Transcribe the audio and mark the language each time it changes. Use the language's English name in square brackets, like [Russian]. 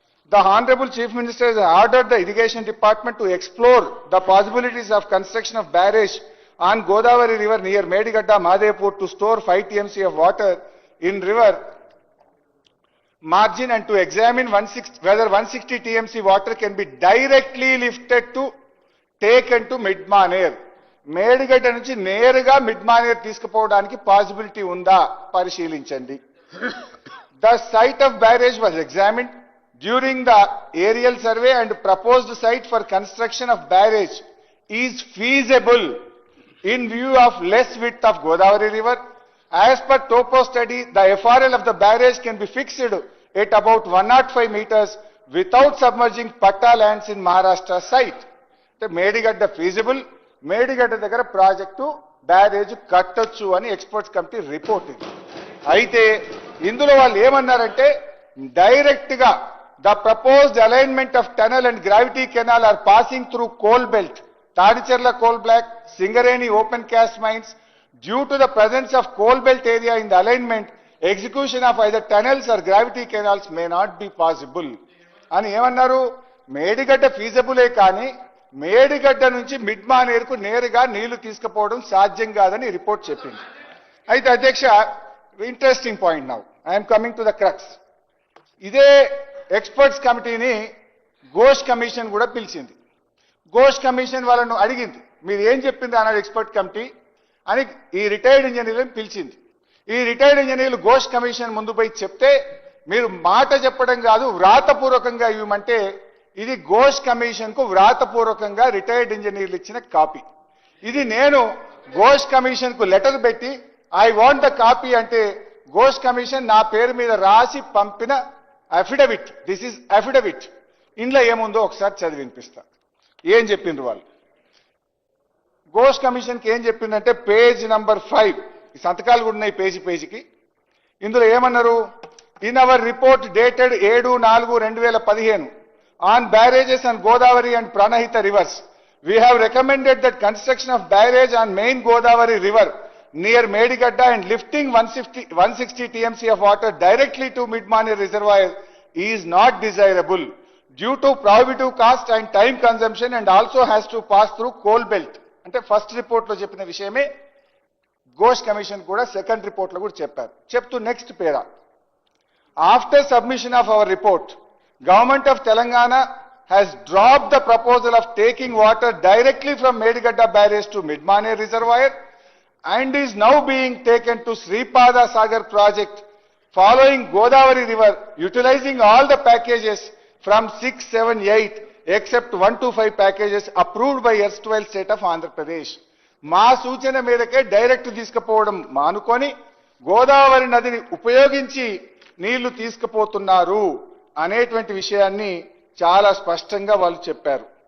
[English] The Honorable Chief Minister has ordered the Irrigation Department to explore the possibilities of construction of barrage on Godavari River near Medigadda, Mahadevpur to store 5 TMC of water in river margin and to examine whether 160 TMC water can be directly lifted to taken to Midmaner. [Telugu] Medigadda నుంచి నేరుగా మిడ్మానేర్ తీసుకుపోవడానికి possibility ఉందా పరిశీలించండి. [English] The site of barrage was examined during the aerial survey and proposed site for construction of barrage is feasible in view of less width of Godavari river. As per topo study, the FRL of the barrage can be fixed at about 105 meters without submerging Patta lands in Maharashtra site. [Telugu] The Medigadda feasible, Medigadda దగ్గర project barrage కట్టొచ్చు అని experts committee report ఇది. అయితే ఇందులో వాళ్ళు ఏమన్నారంటే direct గా [English] The proposed alignment of tunnel and gravity canal are passing through coal belt, Tadicherla coal block, Singareni open cast mines. Due to the presence of coal belt area in the alignment, execution of either tunnels or gravity canals may not be possible. [Telugu] అని ఏమన్నారు? మేడిగడ్డ ఫీజబులే కానీ మేడిగడ్డ నుంచి మిడ్మానేరుకు నేరుగా నీళ్లు తీసుకుపోవడం సాధ్యం కాదని report చెప్పింది. అయితే అధ్యక్ష, interesting point [English] Now I'm coming to the crux. [Telugu] ఇదే ఎక్స్పర్ట్స్ కమిటీని ఘోష్ కమిషన్ కూడా పిలిచింది. ఘోష్ కమిషన్ వాళ్ళను అడిగింది, మీరు ఏం చెప్పింది అన్నాడు ఎక్స్పర్ట్ కమిటీ అని ఈ రిటైర్డ్ ఇంజనీర్లను పిలిచింది. ఈ రిటైర్డ్ ఇంజనీర్లు ఘోష్ కమిషన్ ముందు పోయి చెప్తే, మీరు మాట చెప్పడం కాదు వ్రాతపూర్వకంగా ఇవ్వమంటే, ఇది ఘోష్ కమిషన్ కు వ్రాతపూర్వకంగా రిటైర్డ్ ఇంజనీర్లు ఇచ్చిన కాపీ. ఇది నేను ఘోష్ కమిషన్ కు లెటర్ పెట్టి [English] I want the copy [Telugu] అంటే ఘోష్ కమిషన్ నా పేరు మీద రాసి పంపిన అఫిడవిట్. [English] This is affidavit. [Telugu] ఇందులో ఏముందో ఒకసారి చదివి వినిపిస్తా. ఏం చెప్పిండ్రు వాళ్ళు? ఘోష్ కమిషన్కి ఏం చెప్పిందంటే పేజ్ నంబర్ 5, ఈ సంతకాలు కూడా ఉన్నాయి పేజీకి. ఇందులో ఏమన్నారు? [English] In our report dated 7/4/2015 on barrages on Godavari and Pranahita rivers, we have recommended that construction of barrage on main Godavari river near Medigadda and lifting 160 TMC of water directly to Midmaner reservoir is not desirable due to prohibitive cost and time consumption and also has to pass through coal belt. [Telugu] అంటే first report లో చెప్పిన విషయమే Ghosh commission కూడా second report లో కూడా చెప్పారు. చెప్తూ next para, [English] After submission of our report government of Telangana has dropped the proposal of taking water directly from Medigadda barrage to Midmaner reservoir and is now being taken to Sripada Sagar project following Godavari river, utilizing all the packages from 6, 7, 8 except 1 to 5 packages approved by erstwhile state of Andhra Pradesh. [Telugu] మా సూచన మేరకే direct తీసుకుపోవడం మానుకొని గోదావరి నదిని ఉపయోగించి నీళ్లు తీసుకుపోతున్నారు అనేటువంటి విషయాన్ని చాలా స్పష్టంగా వాళ్ళు చెప్పారు.